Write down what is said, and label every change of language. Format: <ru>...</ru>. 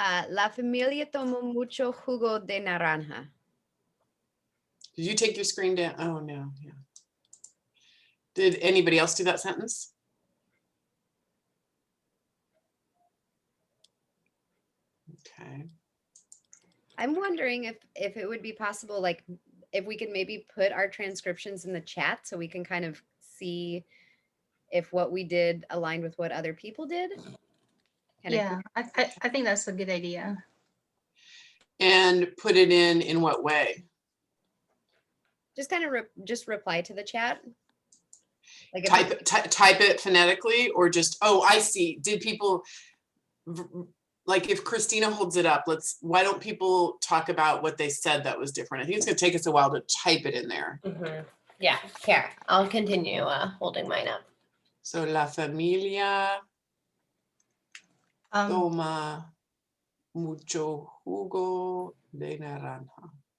<es>La familia tomó mucho jugo de naranja.</es> <en>Did you take your screen down? Oh, no. Yeah. Did anybody else do that sentence? Okay. I'm wondering if it would be possible, like if we could maybe put our transcriptions in the chat so we can kind of see if what we did aligned with what other people did. Yeah, I think that's a good idea. And put it in what way? Just kind of just reply to the chat. Like Type it phonetically, or just, oh, I see. Did people, like if Christina holds it up, why don't people talk about what they said that was different? I think it's going to take us a while to type it in there. Yeah, here, I'll continue holding mine up.</en> <es>So la familia toma mucho jugo de naranja.</es>